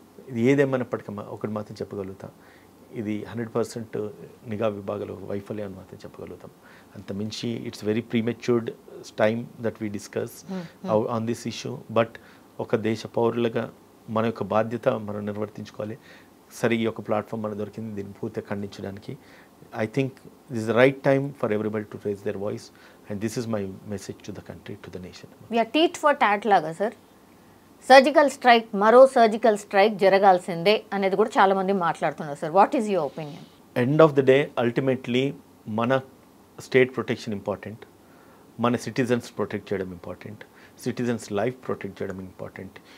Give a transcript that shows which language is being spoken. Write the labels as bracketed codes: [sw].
[te] ఇది ఏదేమైనప్పటికీ ఒకటి మాత్రం చెప్పగలుగుతాం, ఇది 100% నిఘా విభాగాల వైఫల్యం అని మాత్రం చెప్పగలుగుతాం. అంత మించి [en] It's very prematured time that we discuss on this issue. [te] But ఒక దేశ పౌరులుగా మన యొక్క బాధ్యత మనం నిర్వర్తించుకోవాలి. సరే, ఈ యొక్క ప్లాట్ఫామ్ మనకు దొరికింది, దీన్ని పూర్తిగా ఖండించడానికి. [en] I think this is the right time for everybody to raise their voice, and this is my message to the country, to the nation. We are tit for tat laga sir. [te] Surgical strike, మరో surgical strike జరగాల్సిందే అనేది కూడా చాలా మంది మాట్లాడుతున్నారు sir. [en] What is your opinion? [te] End of the day ultimately మన state protection important, మన citizens protect చేయడం ఇంపార్టెంట్, సిటిజన్స్ లైఫ్ ప్రొటెక్ట్ చేయడం ఇంపార్టెంట్.